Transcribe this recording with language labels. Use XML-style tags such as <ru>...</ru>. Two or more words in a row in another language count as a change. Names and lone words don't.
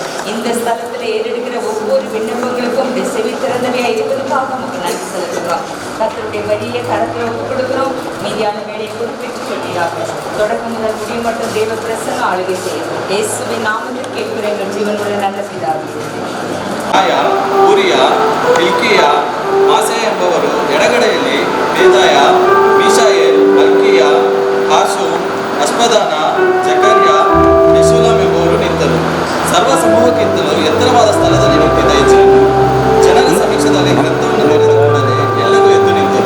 <ta>இந்த ஸ்தலத்தில் ஏறெடுக்கிற ஒவ்வொரு விண்ணப்பங்களுக்கும் செவி திறந்தவையாக இருப்பதற்காக நமக்கு நன்றி செலுத்துகிறோம். கர்த்தருடைய வழியை கரத்தில் ஒப்புக் கொடுக்கிறோம். மீதியான வேலையை குறிப்பிட்டு சொல்லியாக தொடக்கம் முதல் முடிவு மட்டும் தேவ பிரசன்ன ஆளுகை செய்யும். இயேசுவின் நாமத்தில் கேட்கிற எங்கள் ஜீவனுடைய நல்ல பிதாவே.</ta> <kn>ಊರಿಯಾ, ಹಿಲ್ಕಿಯಾ, ಮಾಸೆ ಎಂಬವರು ಎಡಗಡೆಯಲ್ಲಿ ಬೇದಾಯ, ಮೀಶಾಯೇಲ್, ಮಲ್ಕಿಯ, ಹಾಶೂಮ್, ಅಸ್ಮದಾನ, ಜಕರ್ಯ, ಮೆಶುಲಾಮ್ ಎಂಬವರು ನಿಂತರು. ಸರ್ವ ಸಮೂಹಕ್ಕಿಂತಲೂ ಎತ್ತರವಾದ ಸ್ಥಳದಲ್ಲಿ ನಿಂತಿದ್ದ ಎಜ್ರನು ಜನರ ಸಮೀಕ್ಷದಲ್ಲಿ ಗ್ರಂಥವನ್ನು ತೆರೆದ ಕೂಡಲೇ ಎಲ್ಲರೂ ಎದ್ದು ನಿಂತರು.</kn>